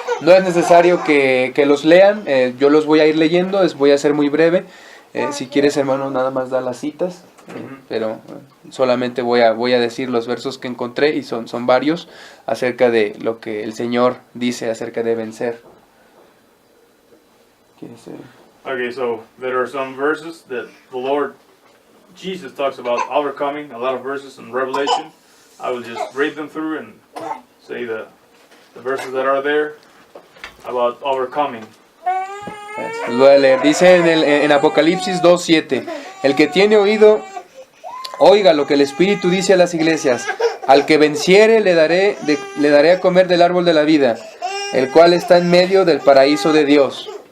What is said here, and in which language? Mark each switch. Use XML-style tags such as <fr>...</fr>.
<es>No es necesario que los lean, yo los voy a ir leyendo, voy a ser muy breve. Si quieres, hermano, nada más da las citas, pero solamente voy a decir los versos que encontré, y son varios, acerca de lo que el Señor dice acerca de vencer.</es> <en>Okay, so there are some verses that the Lord Jesus talks about overcoming, a lot of verses in Revelation. I will just read them through and say the verses that are there about overcoming.</en> <es>Los voy a leer. Dice en Apocalipsis 2:7: el que tiene oído, oiga lo que el Espíritu dice a las iglesias. Al que venciere le daré a comer del árbol de la vida, el cual está en medio del paraíso de Dios.</es>